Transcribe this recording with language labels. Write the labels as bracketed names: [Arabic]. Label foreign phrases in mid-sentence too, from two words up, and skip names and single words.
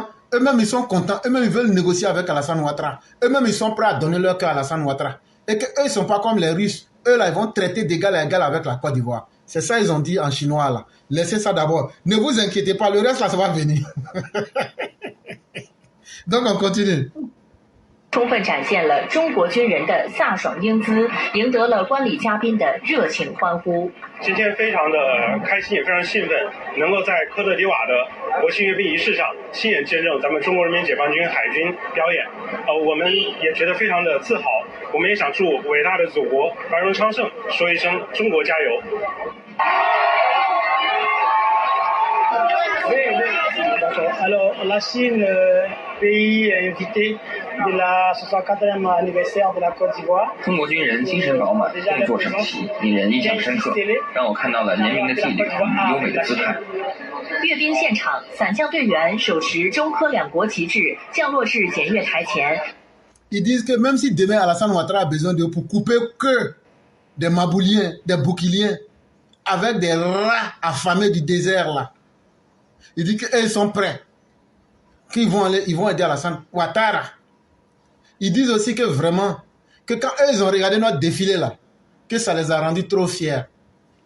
[French] Eux-mêmes, ils sont contents. Eux-mêmes, ils veulent négocier avec Alassane Ouattara. Eux-mêmes, ils sont prêts à donner leur cœur à Alassane Ouattara. Et qu'eux, ils ne sont pas comme les Russes. Eux, là, ils vont traiter d'égal à égal avec la Côte d'Ivoire. C'est ça, ils ont dit en chinois, là. Laissez ça d'abord. Ne vous inquiétez pas, le reste, là, ça va venir. Donc, on continue. [Chinese] 充分展现了中国军人的飒爽英姿，赢得了观礼嘉宾的热情欢呼。今天非常的开心，也非常兴奋，能够在科特迪瓦的国庆阅兵仪式上亲眼见证咱们中国人民解放军海军表演。我们也觉得非常的自豪，我们也想祝伟大的祖国繁荣昌盛，说一声中国加油。 [French] Alors, la Chine, pays invité de la 64e anniversaire de la Côte d'Ivoire. [Chinese] 中国军人精神饱满，动作整齐，令人印象深刻，让我看到了严明的纪律与优美的姿态。阅兵现场，伞降队员手持中科两国旗帜降落至检阅台前。 [French] Ils disent que même si demain Alassane Ouattara a besoin de pour couper que des Mabouliens, des Bouquiliens, avec des rats affamés du désert là. Il dit qu'ils sont prêts, qu'ils vont aller, ils vont aider Alassane Ouattara. Ils disent aussi que vraiment, que quand eux ils ont regardé notre défilé là, que ça les a rendus trop fiers.